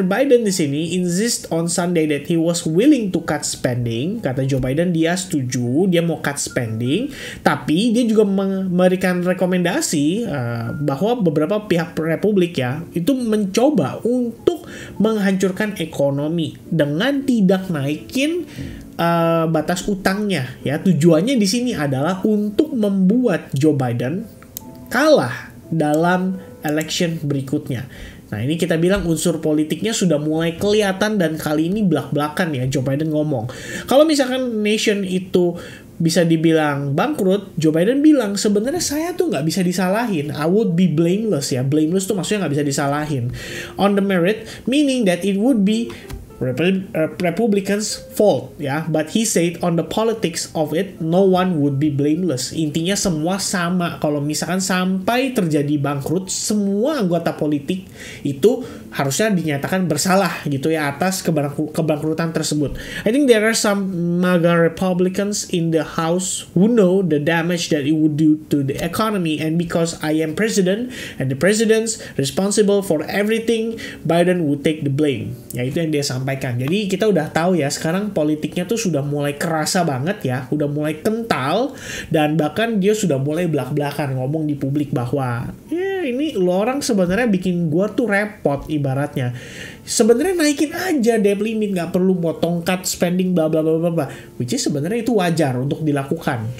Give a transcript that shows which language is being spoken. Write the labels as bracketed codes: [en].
[en] Biden [id] di sini [en] insist on Sunday that he was willing to cut spending. [id] Kata Joe Biden dia setuju, dia mau cut spending, tapi dia juga memberikan rekomendasi bahwa beberapa pihak Republik ya itu mencoba untuk menghancurkan ekonomi dengan tidak naikin batas utangnya ya. Tujuannya di sini adalah untuk membuat Joe Biden kalah dalam election berikutnya. Nah ini kita bilang unsur politiknya sudah mulai kelihatan, dan kali ini belak-belakan ya Joe Biden ngomong. Kalau misalkan nation itu bisa dibilang bangkrut, Joe Biden bilang sebenarnya saya tuh nggak bisa disalahin. [en] I would be blameless [id] ya. Blameless tuh maksudnya nggak bisa disalahin. [en] On the merit, meaning that it would be Republicans' fault ya, but he said on the politics of it, no one would be blameless. [id] Intinya semua sama. Kalau misalkan sampai terjadi bangkrut, semua anggota politik itu harusnya dinyatakan bersalah gitu ya atas kebangkrutan tersebut. [en] I think there are some MAGA Republicans in the House who know the damage that it would do to the economy, and because I am president and the president's responsible for everything, Biden would take the blame. [id] Ya itu yang dia sampaikan. Jadi kita udah tahu ya sekarang politiknya tuh sudah mulai kerasa banget ya, udah mulai kental, dan bahkan dia sudah mulai belak-belakan ngomong di publik bahwa ya ini lo orang sebenarnya bikin gua tuh repot ibaratnya. Sebenarnya naikin aja debt limit, nggak perlu potong cut spending bla bla bla bla, which is sebenarnya itu wajar untuk dilakukan.